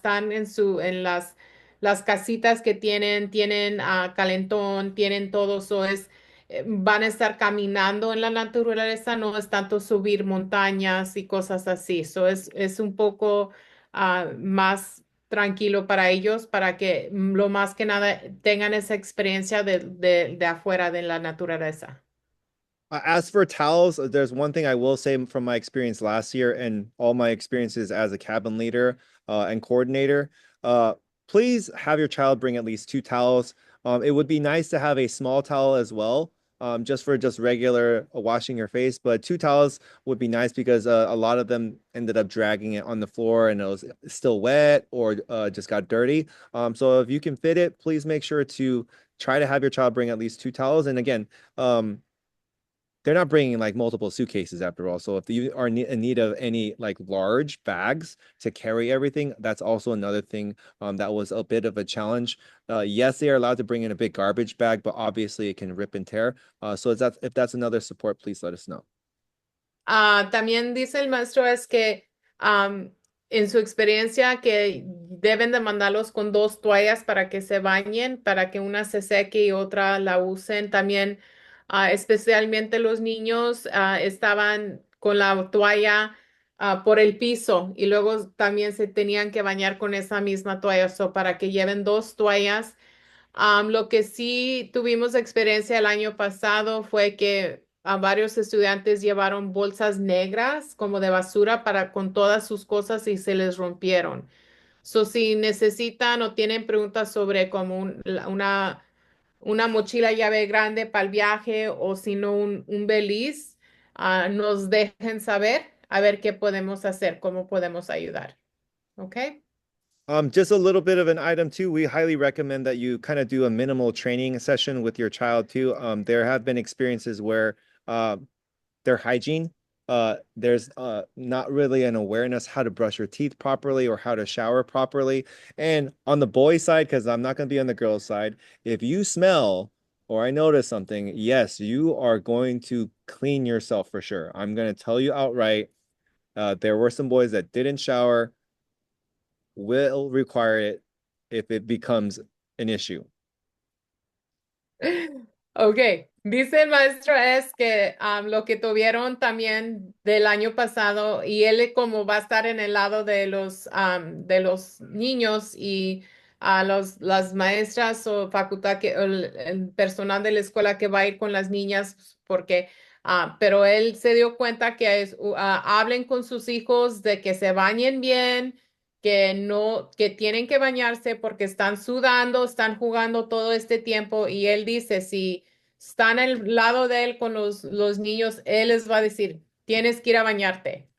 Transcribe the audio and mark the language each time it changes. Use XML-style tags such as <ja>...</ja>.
<es>Están las casitas que tienen calentón, tienen todo eso, van a estar caminando en la naturaleza, no es tanto subir montañas y cosas así. Eso es un poco más tranquilo para ellos, para que lo más que nada tengan esa experiencia de afuera de la naturaleza.</es> <en>As for towels, there's one thing I will say from my experience last year and all my experiences as a cabin leader and coordinator. Uh, Please have your child bring at least 2 towels. It would be nice to have a small towel as well, just for just regular washing your face. But 2 towels would be nice because a lot of them ended up dragging it on the floor and it was still wet or just got dirty. So if you can fit it, please make sure to try to have your child bring at least 2 towels. And again, they're not bringing like multiple suitcases after all. So if you are in need of any like large bags to carry everything, that's also another thing that was a bit of a challenge. Yes, they are allowed to bring in a big garbage bag, but obviously it can rip and tear. So if that's another support, please let us know.</en> <es>También dice el maestro es que en su experiencia que deben de mandarlos con 2 toallas para que se bañen, para que una se seque y otra la usen. También, especialmente los niños, estaban con la toalla por el piso y luego también se tenían que bañar con esa misma toalla, so para que lleven 2 toallas. Lo que sí tuvimos experiencia el año pasado fue que a varios estudiantes llevaron bolsas negras como de basura para con todas sus cosas y se les rompieron. So, si necesitan o tienen preguntas sobre como una mochila llave grande para el viaje o si no un beliz, nos dejen saber a ver qué podemos hacer, cómo podemos ayudar. ¿Ok?</es> <en>Just a little bit of an item too. We highly recommend that you kind of do a minimal training session with your child too. There have been experiences where uh, their hygiene, there's not really an awareness how to brush your teeth properly or how to shower properly. And on the boy side, because I'm not going to be on the girl side, if you smell or I notice something, yes, you are going to clean yourself for sure. I'm going to tell you outright. There were some boys that didn't shower, will require it if it becomes an issue.</en> <es>Ok, dice el maestro es que lo que tuvieron también del año pasado y él como va a estar en el lado de los niños y a las maestras o facultad que o el personal de la escuela que va a ir con las niñas porque pero él se dio cuenta que hablen con sus hijos de que se bañen bien, que no, que tienen que bañarse porque están sudando, están jugando todo este tiempo y él dice si están al lado de él con los niños, él les va a decir, tienes que ir a bañarte.</es>